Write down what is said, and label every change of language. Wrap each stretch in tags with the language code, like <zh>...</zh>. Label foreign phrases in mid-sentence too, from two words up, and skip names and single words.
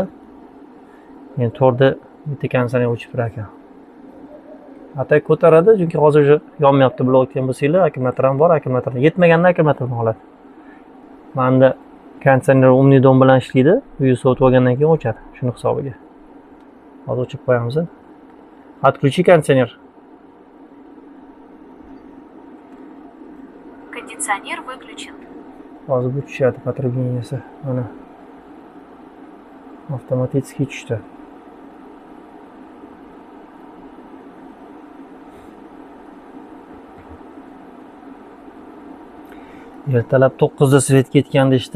<uz>Men 4da bitta konditsioner o'chib turar ekan. Atak ko'taradi, chunki hozir yonmayapti blok aytgan bo'lsanglar, akkumulyator ham bor, akkumulyator yetmaganda akkumulyatorni oladi. Menda konditsioner Omnidon bilan ishlaydi, uyni sovutib olgandan keyin o'chadi, shuni hisobiga. Hozir o'chib qo'yamiz.</uz> <ru>Отключи кондиционер. Кондиционер выключен.</ru> <uz>Hozir bu tushadi потреблениесі. Mana avtomatik tushdi. Ertalab 9da svet ketgan deydi.</uz>